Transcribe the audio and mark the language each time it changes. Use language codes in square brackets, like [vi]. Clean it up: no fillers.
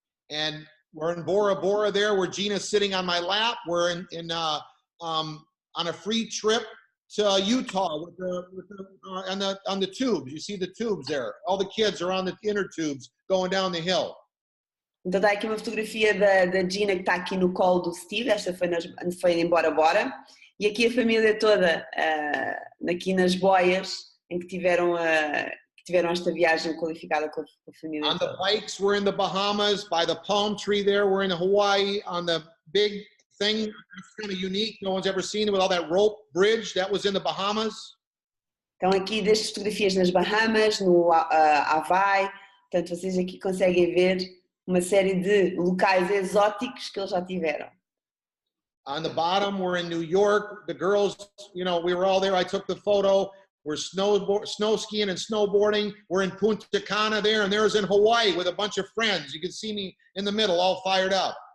[en] And we're in Bora Bora there, where Gina's sitting on my lap. We're on a free trip to Utah on the tubes. You see the tubes there. All the kids are on the inner tubes going down the hill. [pt] Então está aqui uma fotografia da Gina que está aqui no colo do Steve. Esta foi em Bora Bora. E aqui a família toda aqui nas boias em que tiveram esta viagem qualificada com a família [en] On [pt] toda. [en] the bikes, we're in the Bahamas. By the palm tree there, we're in Hawaii. On the big thing that's kind of unique, no one's ever seen it, with all that rope bridge, that was in the Bahamas. [pt] Então aqui destas fotografias nas Bahamas, no Havaí, portanto vocês aqui conseguem ver uma série de locais exóticos que eles já tiveram. [en] On the bottom, we're in New York. The girls, you know, we were all there. I took the photo. We're snow skiing and snowboarding. We're in Punta Cana there, and there's in Hawaii with a bunch of friends. You can see me in the middle, all fired up.